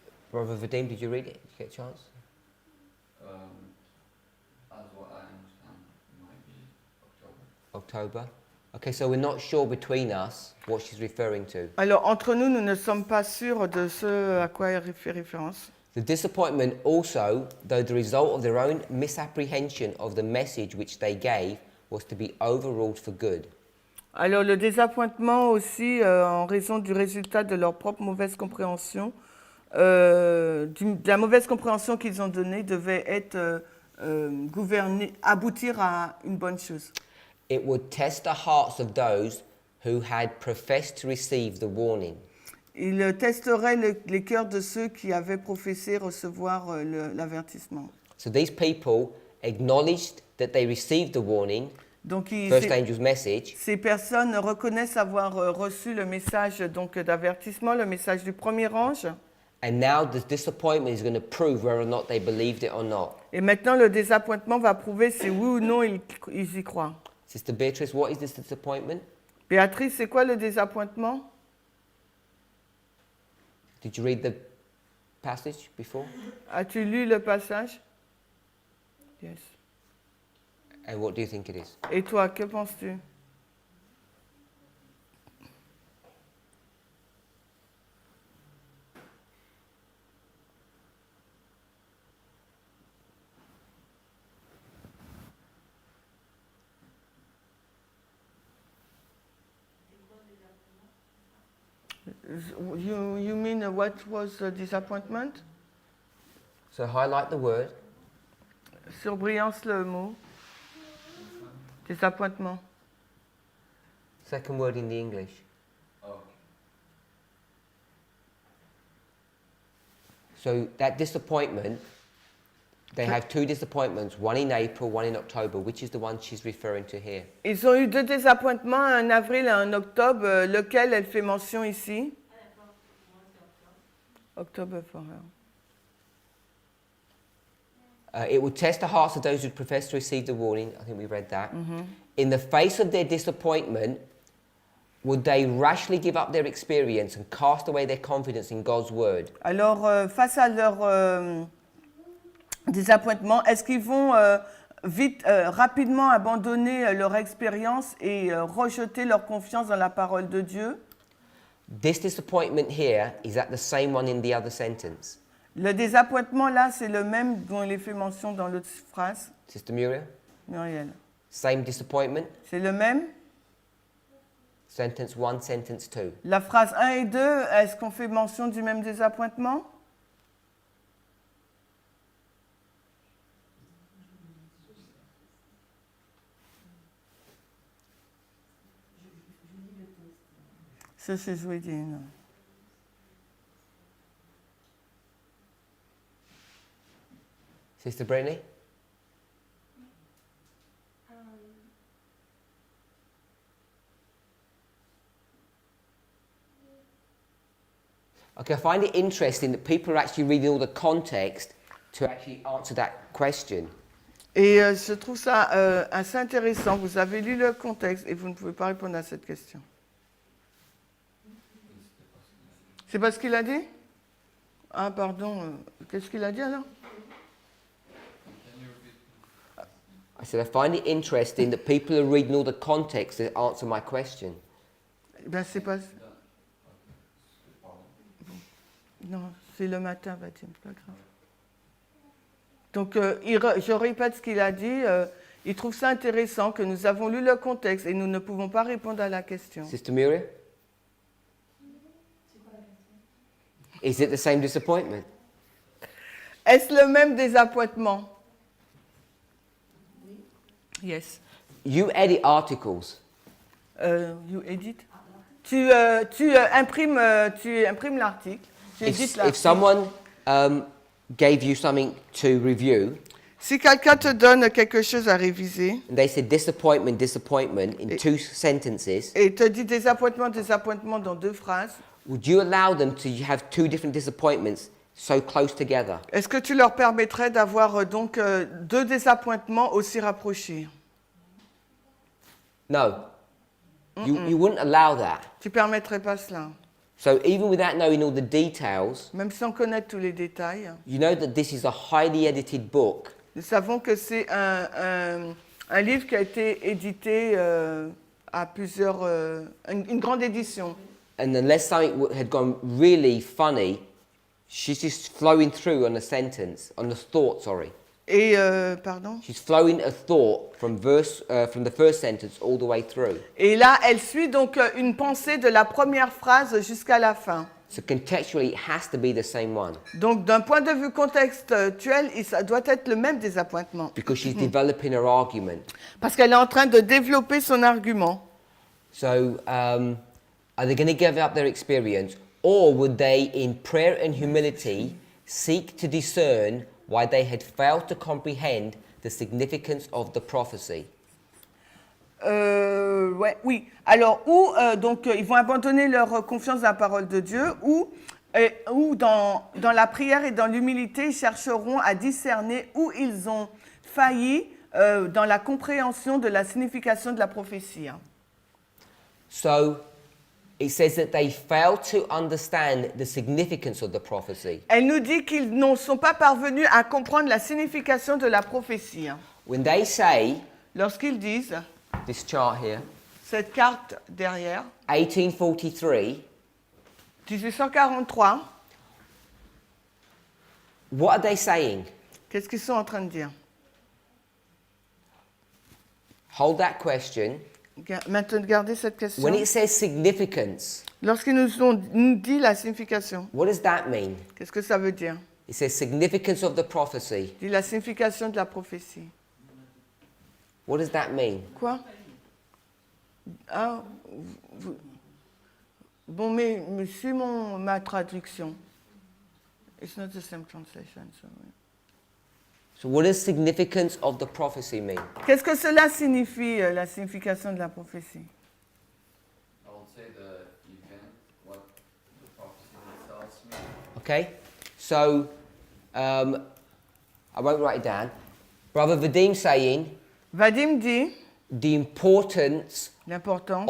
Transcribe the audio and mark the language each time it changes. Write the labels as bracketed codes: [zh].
[en] Brother Vadim, did you read it? Did you get a chance? As what I understand, it might be October. October. Okay, so we're not sure between us what she's referring to. [fr] Alors, entre nous, nous ne sommes pas sûrs de ce à quoi elle fait référence. [en] The disappointment also, though the result of their own misapprehension of the message which they gave, was to be overruled for good. [fr] Alors, le désappointement aussi, en raison du résultat de leur propre mauvaise compréhension, de la mauvaise compréhension qu'ils ont donnée, devait être gouverné, aboutir à une bonne chose. [en] It would test the hearts of those who had professed to receive the warning. [fr] Il testerait les cœurs de ceux qui avaient professé recevoir l'avertissement. [en] So these people acknowledged that they received the warning, [fr] Donc, [en] first angel's message, [fr] ces personnes reconnaissent avoir reçu le message donc, d'avertissement, le message du premier ange. [en] and now the disappointment is going to prove whether or not they believed it or not. [fr] Et maintenant, le désappointement va prouver si oui ou non ils y croient. [en] Sister Beatrice, what is this disappointment? [fr] Béatrice, c'est quoi le désappointement? [en] Did you read the passage before? [fr] As-tu lu le passage? [en] Yes. And what do you think it is? [fr] Et toi, que penses-tu? [en] You mean what was the disappointment? So highlight the word. [fr] Surbrillance le mot. Désappointement. [en] Second word in the English. Oh. So that disappointment, they have two disappointments, one in April, one in October. Which is the one she's referring to here? [fr] Ils ont eu deux désappointements, un avril et un octobre, lequel elle fait mention ici? [en] Octobre for her. It will test the hearts of those who profess to receive the warning. I think we read that. In the face of their disappointment, would they rashly give up their experience and cast away their confidence in God's word? [fr] Alors, face à leur désappointement, est-ce qu'ils vont rapidement abandonner leur expérience et rejeter leur confiance dans la parole de Dieu? [en] This disappointment here, is that the same one in the other sentence? [fr] Le désappointement, là, c'est le même dont il est fait mention dans l'autre phrase, [en] Sister Muriel? [fr] Muriel. [en] Same disappointment? [fr] C'est le même? [en] Sentence 1, sentence 2. [fr] La phrase 1 et 2, est-ce qu'on fait mention du même désappointement? Ça, c'est joué d'une. [en] Sister Brittany? Okay, I find it interesting that people are actually reading all the context to actually answer that question. [fr] Et je trouve ça assez intéressant. Vous avez lu le contexte et vous ne pouvez pas répondre à cette question. C'est pas ce qu'il a dit? Ah, pardon. Qu'est-ce qu'il a dit alors? [en] I said, I find it interesting that people are reading all the context to answer my question. [fr] Eh bien, c'est pas. Non, c'est le matin, Vadim, pas grave. Donc, je répète ce qu'il a dit. Il trouve ça intéressant que nous avons lu le contexte et nous ne pouvons pas répondre à la question. [en] Sister Muriel? Is it the same disappointment? [fr] Est-ce le même désappointement? [en] Yes. You edit articles. You edit? [fr] Tu imprimes l'article. Tu édites [en] If [fr] l'article. [en] someone gave you something to review, [fr] Si quelqu'un te donne quelque chose à réviser [en] and they said disappointment, disappointment in two sentences, [fr] et te dit désappointement, désappointement dans deux phrases, [en] would you allow them to have two different disappointments so close together? [fr] Est-ce que tu leur permettrais d'avoir donc deux désappointements aussi rapprochés? [en] No. You wouldn't allow that. [fr] Tu permettrais pas cela? [en] So even without knowing all the details, [fr] Même sans connaître tous les détails, [en] you know that this is a highly edited book. [fr] nous savons que c'est un livre qui a été édité à plusieurs... une grande édition. [en] And unless something had gone really funny, she's just flowing through on a sentence, on the thought, sorry. [fr] Et, pardon? [en] She's flowing a thought from the first sentence all the way through. [fr] Et là, elle suit donc une pensée de la première phrase jusqu'à la fin. [en] So contextually, it has to be the same one [fr] Donc, d'un point de vue contextuel, ça doit être le même désappointement. [en] because she's developing her argument. [fr] Parce qu'elle est en train de développer son argument. [en] So are they going to give up their experience, or would they, in prayer and humility, seek to discern why they had failed to comprehend the significance of the prophecy? [fr] Ouais, oui. Alors, ou donc ils vont abandonner leur confiance dans la parole de Dieu, ou dans la prière et dans l'humilité, ils chercheront à discerner où ils ont failli dans la compréhension de la signification de la prophétie. [en] So it says that they failed to understand the significance of the prophecy. [fr] Elle nous dit qu'ils ne sont pas parvenus à comprendre la signification de la prophétie. [en] When they say, [fr] Lorsqu'ils disent, [en] this chart here, [fr] cette carte derrière, [en] 1843, [fr] 1843, [en] what are they saying? [fr] qu'est-ce qu'ils sont en train de dire? [en] Hold that question. [fr] Maintenant, gardez cette question. [en] When it says significance, [fr] Lorsqu'ils nous dit la signification, [en] what does that mean? [fr] qu'est-ce que ça veut dire? [en] It says significance of the prophecy. [fr] Dit la signification de la prophétie. [en] What does that mean? [fr] Quoi? Ah, bon, mais c'est ma traduction. [en] It's not the same translation. Sorry. So what does significance of the prophecy mean? Qu'est-ce que cela signifie, la signification de la prophétie? I would say the event, what the prophecy themselves mean. Okay? So, I won't write it down. Brother Vadim saying [fr] Vadim dit [en] the importance [fr] l'importance